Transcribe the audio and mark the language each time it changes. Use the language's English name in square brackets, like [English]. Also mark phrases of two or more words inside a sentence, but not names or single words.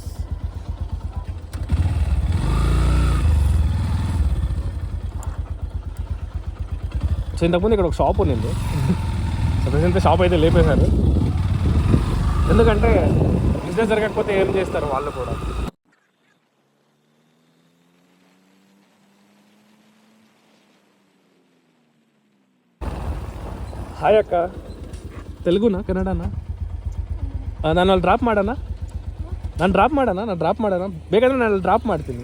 [Telugu] సో ఇంతకుముందు ఇక్కడ ఒక షాప్ ఉన్నింది, సో ప్రజెంట్ షాప్ అయితే లేపేశారు. ఎందుకంటే బిజినెస్ జరగకపోతే ఏం చేస్తారు వాళ్ళు కూడా. [Kannada] ಹಾಯ್ ಅಕ್ಕ, ತೆಲುಗುನಾ ಕನ್ನಡನಾ? ನಾನು ಅಲ್ಲಿ ಡ್ರಾಪ್ ಮಾಡೋಣ, ನಾನು ಡ್ರಾಪ್ ಮಾಡೋಣ ಬೇಕಾದರೆ ನಾನು ಅಲ್ಲಿ ಡ್ರಾಪ್ ಮಾಡ್ತೀನಿ.